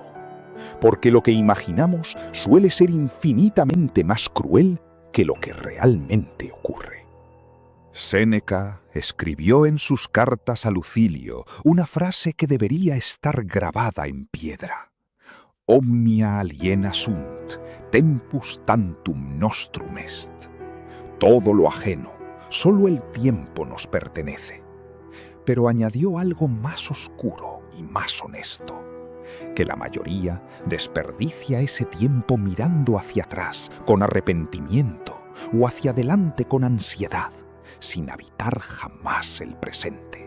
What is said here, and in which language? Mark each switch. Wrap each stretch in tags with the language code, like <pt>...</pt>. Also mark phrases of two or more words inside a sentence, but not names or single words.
<es>Porque lo que imaginamos suele ser infinitamente más cruel que lo que realmente ocurre. Séneca escribió en sus cartas a Lucilio una frase que debería estar grabada en piedra.</es> <la>Omnia aliena sunt, tempus tantum nostrum est.</la> <es>Todo lo ajeno, solo el tiempo nos pertenece. Pero añadió algo más oscuro y más honesto, que la mayoría desperdicia ese tiempo mirando hacia atrás con arrepentimiento o hacia adelante con ansiedad, sin habitar jamás el presente.</es>